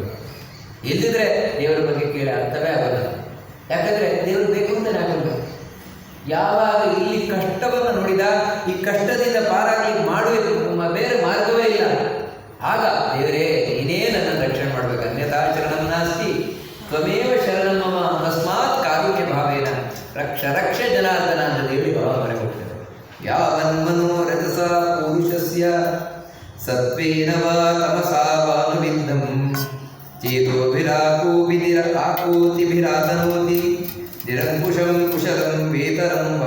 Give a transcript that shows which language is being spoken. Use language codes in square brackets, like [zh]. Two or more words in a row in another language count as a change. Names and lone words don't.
[kn] ಎಲ್ಲಿದ್ರೆ ದೇವರ ಬಗ್ಗೆ ಕೇಳಿ ಅರ್ಥವೇ ಆಗೋಲ್ಲ. ಯಾಕಂದ್ರೆ ದೇವರು ಬೇಕು ಅಂತಲೇ ಆಗಬೇಕು. ಯಾವಾಗ ಇಲ್ಲಿ ಕಷ್ಟವನ್ನು ನೋಡಿದ, ಈ ಕಷ್ಟದಿಂದ ಪಾರಾಗಲಿಕ್ಕೆ ಮಾಡಬೇಕು, ಬೇರೆ ಮಾರ್ಗವೇ ಇಲ್ಲ, ಆಗ ದೇವರೇ ನೀನೇ ನನ್ನ ರಕ್ಷಣೆ ಮಾಡಬೇಕು. [sa] ಅನ್ಯಥಾ ಶರಣಂ ನಾಸ್ತಿ ತ್ವಮೇವ ಶರಣಂ ಮಮ ತಸ್ಮಾತ್ ಕಾರುಣ್ಯ ಭಾವೇನ ರಕ್ಷ ಜನಾರ್ದನ [kn] ಅಂತ ದೇವರಿಗೆ ಭಾವನೆ ಹೋಗ್ತದೆ. [sa] ಯಾವನ್ಮನೋರಥಸ ಪುರುಷಸ್ಯ ಸತ್ವೇನ ವಾ ತಮಸಾ ವಾನುವಿಂದಂ ಚೇತೋಭಿರಾಕೋತಿಭಿರಾತನೋತಿ ನಿರಂಕುಶಂ ಕುಶಲಂ ವೇತರಂ ವಾ.